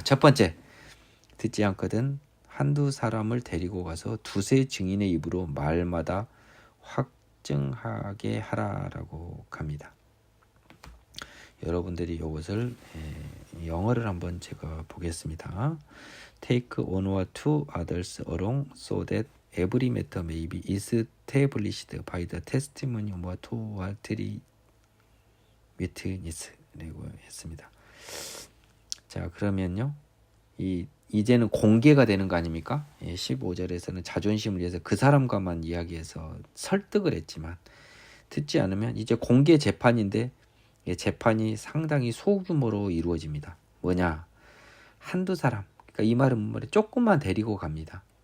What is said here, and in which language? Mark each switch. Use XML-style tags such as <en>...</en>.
<ko>첫 번째, 듣지 않거든 한두 사람을 데리고 가서 두세 증인의 입으로 말마다 확증하게 하라라고 합니다. 여러분들이 이것을 영어를 한번 제가 보겠습니다.</ko> <en>Take one or two others along so that every matter may be established by the testimony of two or three witnes라고</en> <ko>했습니다. 자, 그러면요. 이제는 공개가 되는 거 아닙니까? 15절에서는 자존심을 위해서 그 사람과만 이야기해서 설득을 했지만 듣지 않으면 이제 공개 재판인데 재판이 상당히 소규모로 이루어집니다. 뭐냐? 한두 사람. 그러니까 이 말은 뭐래? 조금만 데리고 갑니다.</ko>